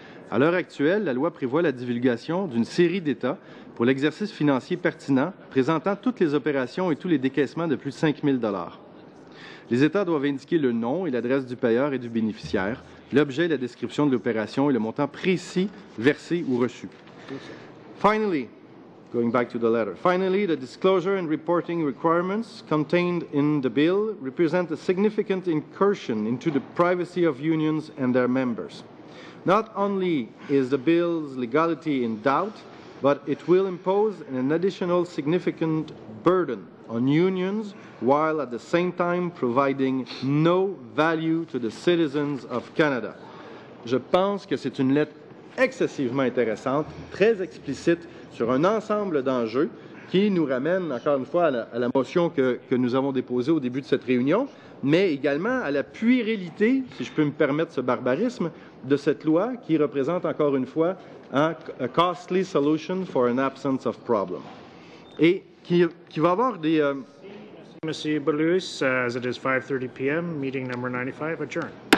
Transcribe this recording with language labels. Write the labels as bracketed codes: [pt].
[fr] À l'heure actuelle, la loi prévoit la divulgation d'une série d'États pour l'exercice financier pertinent présentant toutes les opérations et tous les décaissements de plus de 5 000 $. Les États doivent indiquer le nom et l'adresse du payeur et du bénéficiaire, l'objet et la description de l'opération et le montant précis versé ou reçu. [en] Finally, going back to the letter, the disclosure and reporting requirements contained in the bill represent a significant incursion into the privacy of unions and their members. Not only is the bill's legality in doubt, but it will impose an additional significant burden on unions while at the same time providing no value to the citizens of Canada. [fr] Je pense que c'est une lettre excessivement intéressante, très explicite sur un ensemble d'enjeux qui nous ramène, encore une fois, à la motion que nous avons déposée au début de cette réunion, mais également à la puérilité, si je peux me permettre ce barbarisme, de cette loi qui représente, encore une fois, [en] a costly solution for an absence of problem. [fr] Et qui va avoir des... [en] Monsieur Boulris, as it is 5:30 p.m., meeting number 95 adjourned.